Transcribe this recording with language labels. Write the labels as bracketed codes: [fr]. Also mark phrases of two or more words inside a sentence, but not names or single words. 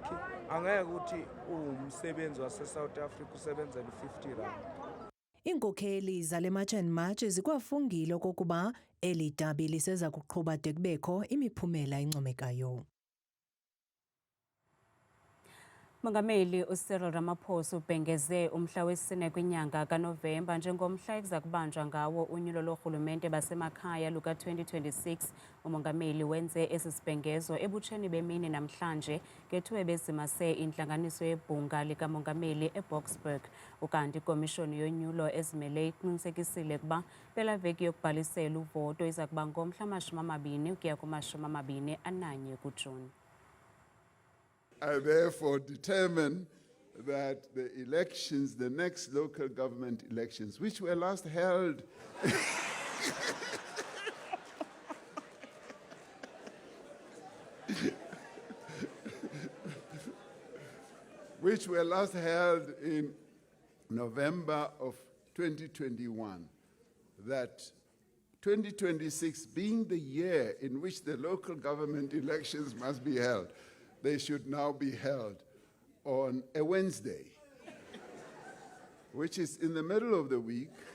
[zu] Angeke ukuthi umsebenzi wase South Africa usebenzela 50 rand. [xh] Iinkokheli zale March and March zikwafungile okokuba eli dabi liseza kuqhuba de kubekho imiphumela encomekayo. Mongameli uCyril Ramaphosa ubhengeze umhla wesine kwinyanga kaNovemba njengomhla ekuza kubanjwa ngawo unyulo lorhulumente basemakhaya luka-2026. Umongameli wenze esi sibhengezo ebutsheni bemini namhlanje ngethuba bezimase intlanganiso yebhunga likamongameli eBoksburg. Ukanti ikomishoni yonyulo ezimele iqinisekisile ukuba pelaveki yokubhalisela uvoto iza kuba ngomhla 20 ukuya ku-21 kuJuni. [en] I therefore determine that the elections, the next local government elections, which were last held in November of 2021, that 2026 being the year in which the local government elections must be held, they should now be held on a Wednesday, which is in the middle of the week,